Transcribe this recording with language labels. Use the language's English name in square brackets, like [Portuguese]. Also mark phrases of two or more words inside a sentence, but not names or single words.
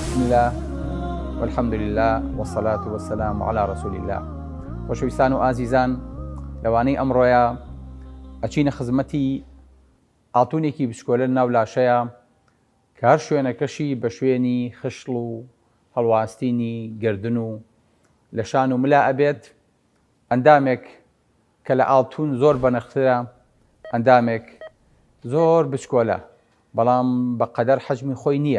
[Arabic] الله والحمد لله والصلاة والسلام على رسول الله. [Central Kurdish] خۆشەویستان و ئازیزان، لەوانەی ئەمڕۆیە ئەچینە خزمەتی ئاڵتوونێکی بچکۆلە ناو لاشەیە کە هەر شوێنەکەشی بە شوێنی خشڵ و هەڵواستینی گردن و لە شان و ملا ئەبێت، ئەندامێک کە لە ئاڵتوون زۆر بەنرخترە، ئەندامێک زۆر بچکۆلە بەڵام بەقەدەر حەجمی خۆی نییە.